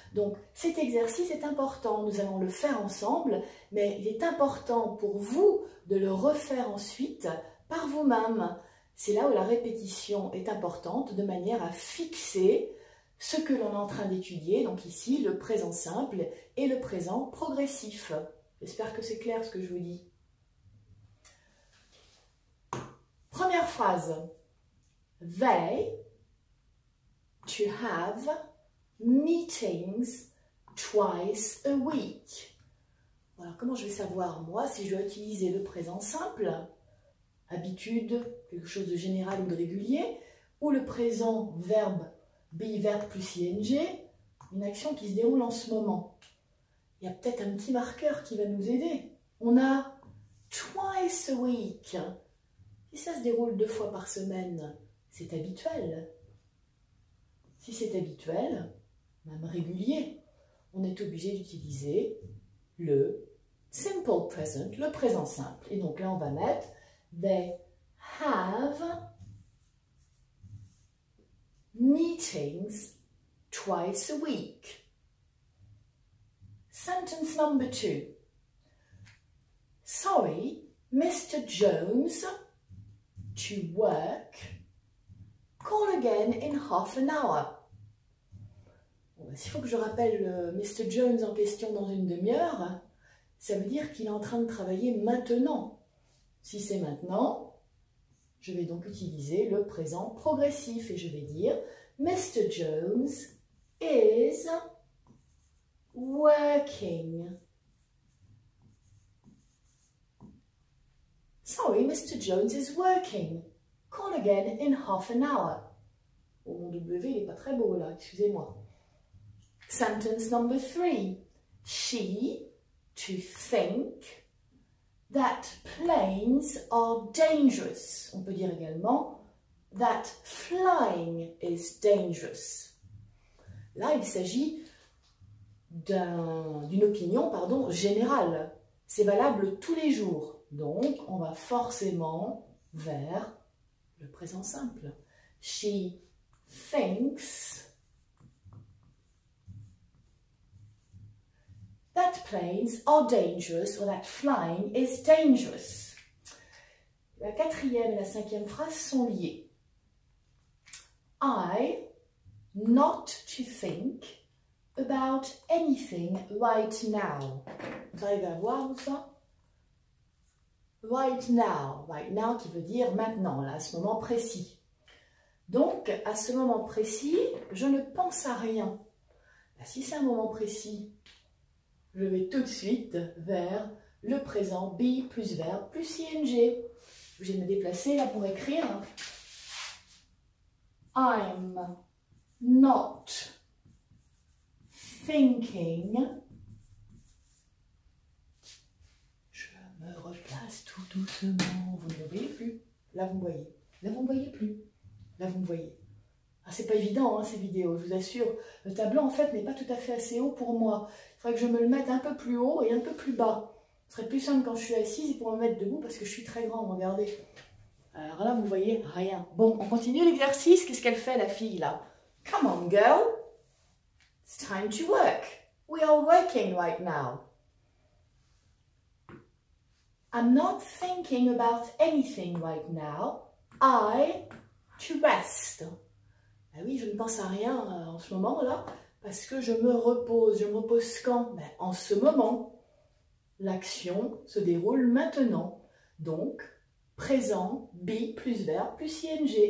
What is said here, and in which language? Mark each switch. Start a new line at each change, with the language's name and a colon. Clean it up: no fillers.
French: Donc cet exercice est important, nous allons le faire ensemble, mais il est important pour vous de le refaire ensuite par vous-même. C'est là où la répétition est importante, de manière à fixer ce que l'on est en train d'étudier, donc ici le présent simple et le présent progressif. J'espère que c'est clair ce que je vous dis. Première phrase.
English: They to have meetings twice a week.
French: Voilà, comment je vais savoir moi si je dois utiliser le présent simple, habitude, quelque chose de général ou de régulier, ou le présent verbe be verbe plus ing, une action qui se déroule en ce moment. Il y a peut-être un petit marqueur qui va nous aider. On a
English: twice a week.
French: Si ça se déroule 2 fois par semaine, c'est habituel. Si c'est habituel, même régulier, on est obligé d'utiliser le simple present, le présent simple. Et donc là, on va mettre
English: they have meetings twice a week. Sentence number 2. Sorry, Mr. Jones, to work. Call again in half an hour.
French: Bon, s'il faut que je rappelle Mr. Jones en question dans une demi-heure, ça veut dire qu'il est en train de travailler maintenant. Si c'est maintenant, je vais donc utiliser le présent progressif et je vais dire Mr.
English: Jones is working. Sorry, Mr. Jones is working. Call again in half an hour.
French: Oh, mon W, il n'est pas très beau là, excusez-moi.
English: Sentence number 3. She to think that planes are dangerous.
French: On peut dire également
English: that flying is dangerous.
French: Là, il s'agit d'une opinion, générale. C'est valable tous les jours. Donc, on va forcément vers le présent simple.
English: She thinks that planes are dangerous or that flying is dangerous.
French: La 4e et la 5e phrase sont liées.
English: I not to think about anything right now.
French: Vous arrivez à voir tout ça?
English: Right now
French: qui veut dire maintenant, là, à ce moment précis. Donc, à ce moment précis, je ne pense à rien. Là, si c'est un moment précis, je vais tout de suite vers le présent be plus verbe plus ing. Je vais me déplacer là pour écrire.
English: I'm not thinking.
French: Je me replace tout doucement. Vous ne me voyez plus. Là, vous me voyez. Là, vous ne me voyez plus. Là, vous me voyez. Ah, c'est pas évident, hein, ces vidéos, je vous assure. Le tableau, en fait, n'est pas tout à fait assez haut pour moi. Il faudrait que je me le mette un peu plus haut et un peu plus bas. Ce serait plus simple quand je suis assise et pour me mettre debout parce que je suis très grande, regardez. Alors là, vous voyez rien. Bon, on continue l'exercice. Qu'est-ce qu'elle fait, la fille, là?
English: Come on, girl. It's time to work. We are working right now. I'm not thinking about anything right now. I to rest.
French: Ah oui, je ne pense à rien en ce moment-là, parce que je me repose. Je me repose quand? Ben, en ce moment. L'action se déroule maintenant. Donc, présent, be plus verbe plus ing.